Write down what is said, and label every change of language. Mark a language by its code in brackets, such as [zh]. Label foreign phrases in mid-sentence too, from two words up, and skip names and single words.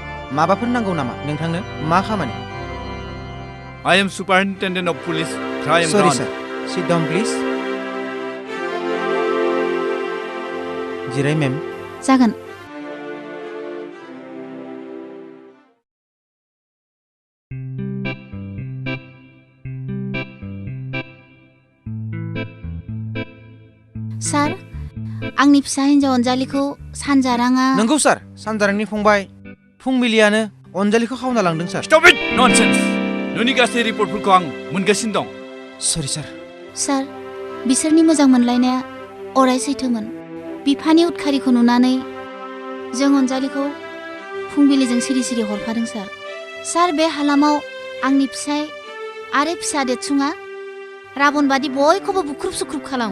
[brx] माबाफोर नांगौ नामा नोंथांनो मा खामानि [en] I am Superintendent of Police Crime Sorry Branch. sir sit down please जिराय मेम [brx] जागोन सार आंनि फिसा हिन्जाव अनजालिखौ सानजाराङा नंगौ सार सानजारांनि फंबाय फुंबिलियानो अनजालिखौ खावना लांदों सार [en] Stop it! Nonsense! [brx] नोंनि गासै रिपर्टफोरखौ आं मोनगासिनो दं। सरि सार सार बिसोरनि मोजां मोनलायनाया अराय सैथोमोन बिफानि उदखारिखौ नुनानै जों अनजालिखौ फुंबिलिजों सिरि सिरि हरफादों सार बे हालामाव आंनि फिसाय आरो फिसा देरसुङा राबन बादि बयखौबो बुख्रुब सुख्रुब खालामो